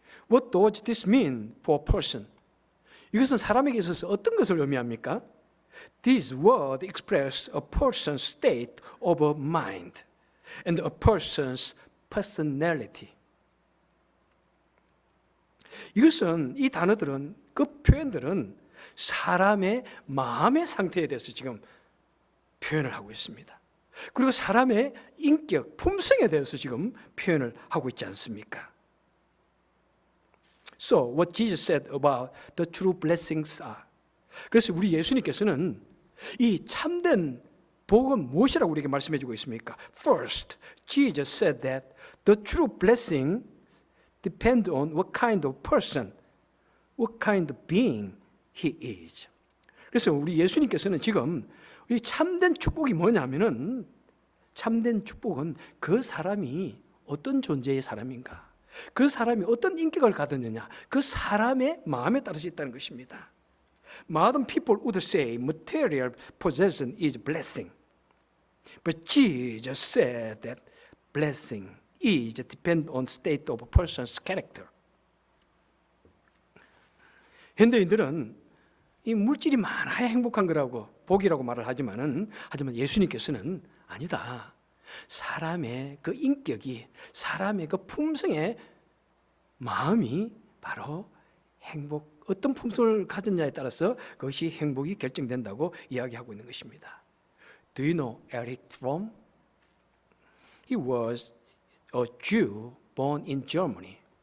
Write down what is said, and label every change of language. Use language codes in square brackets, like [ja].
[en] What does this mean for a person? [ko] 이것은 사람에게 있어서 어떤 것을 의미합니까? [en] This word expresses a person's state of mind and a person's personality. [ko] 이것은, 이 단어들은, 그 표현들은 사람의 마음의 상태에 대해서 지금 표현을 하고 있습니다. 그리고 사람의 인격, 품성에 대해서 지금 표현을 하고 있지 않습니까? [en] So, what Jesus said about the true blessings are. [ko] 그래서 우리 예수님께서는 이 참된 복은 무엇이라고 우리에게 말씀해 주고 있습니까? [en] First, Jesus said that the true blessings depend on what kind of person, what kind of being he is. [ko] 그래서 우리 예수님께서는 지금 이 참된 축복이 뭐냐면은, 참된 축복은 그 사람이 어떤 존재의 사람인가, 그 사람이 어떤 인격을 가졌느냐, 그 사람의 마음에 따라서 있다는 것입니다. [en] Modern people would say material possession is blessing. But Jesus said that blessing is depend on state of a person's character. [ko] 현대인들은 이 물질이 많아야 행복한 거라고, 복이라고 말을 하지만 예수님께서는 아니다. 사람의 그 인격이, 사람의 그 품성의 마음이 바로 어떤 품성을 가졌냐에 따라서 그것이 행복이 결정된다고 이야기하고 있는 것입니다. [en] Do you know Erich Fromm? He was a Jew born in Germany.